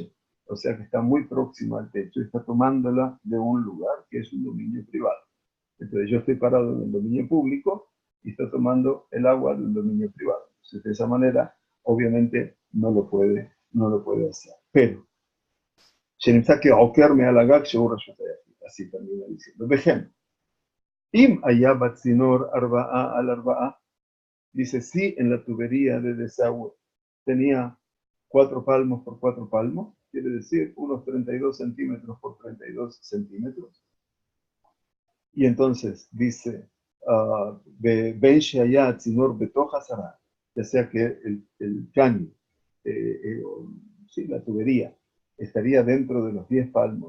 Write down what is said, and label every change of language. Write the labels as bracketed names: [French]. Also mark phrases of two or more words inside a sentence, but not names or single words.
[Spanish] O sea que está muy próximo al techo y está tomándola de un lugar que es un dominio privado. Entonces yo estoy parado en el dominio público y está tomando el agua de un dominio privado. Entonces de esa manera, obviamente, no lo puede hacer. Pero, [Hebrew] שנמצא כעוקר מעל הגג שהוא רשות היחיד. [Spanish] así termina diciendo. [Hebrew] וכן, אם היה בצינור 4 על 4, [Spanish] dice, sí, en la tubería de desagüe tenía 4 palmos por 4 palmos, quiere decir unos 32 centímetros por 32 centímetros. Y entonces dice, [Hebrew] בין שיהא צינור בתוכה עשרה, [Spanish] ya sea que el caño, sí, la tubería, estaría dentro de los 10 palmos.